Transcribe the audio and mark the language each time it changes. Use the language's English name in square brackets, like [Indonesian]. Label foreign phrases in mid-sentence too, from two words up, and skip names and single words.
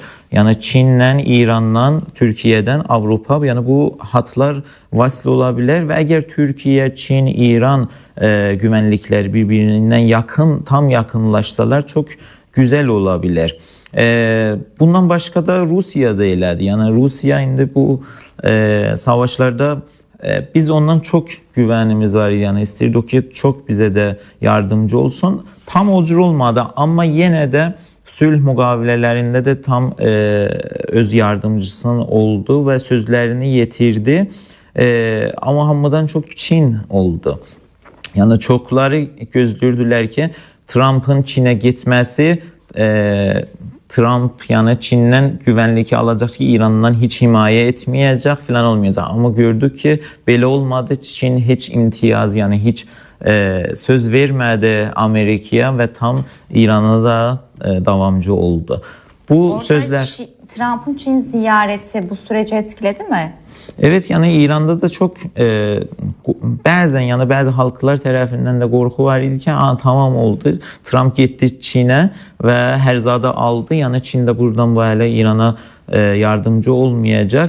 [Turkish] Yani Çin'den, İran'dan, Türkiye'den Avrupa, yani bu hatlar vasıl olabilir ve eğer Türkiye, Çin, İran güvenlikler birbirinden yakın, tam yakınlaşsalar çok güzel olabilir. Bundan başka da Rusya'da elədi. Yani Rusya indi bu savaşlarda biz ondan çok güvenimiz var. Yani istirdik ki çok bize de yardımcı olsun. [Azerbaijani] Tam o cür olmadı [Turkish] ama yine de [Azerbaijani] sülh müqavilələrində də tam öz yardımcısının oldu və sözlərini yetirdi. Amma hamıdan çox Çin oldu. Yəni çoxları gözləyirdilər ki, Trump'ın Çinə getməsi Trump yəni Çindən güvənlik alacaq ki, İrandan heç himayə etməyəcək filan olmayacaq. Amma gördük ki, belə olmadı. Çin heç imtiyaz, yəni heç söz vermədi Amerikaya və tam İrana da davamcı oldu. Bu Orada sözlər [Turkish] Trump'ın Çin ziyareti bu süreci etkiledi mi? Evet, yani İran'da da çok bazen yani bazı halklar tarafından da korku var idi ki tamam oldu. Trump gitti Çin'e ve Herzada aldı. Yani Çin de buradan böyle İran'a yardımcı olmayacak.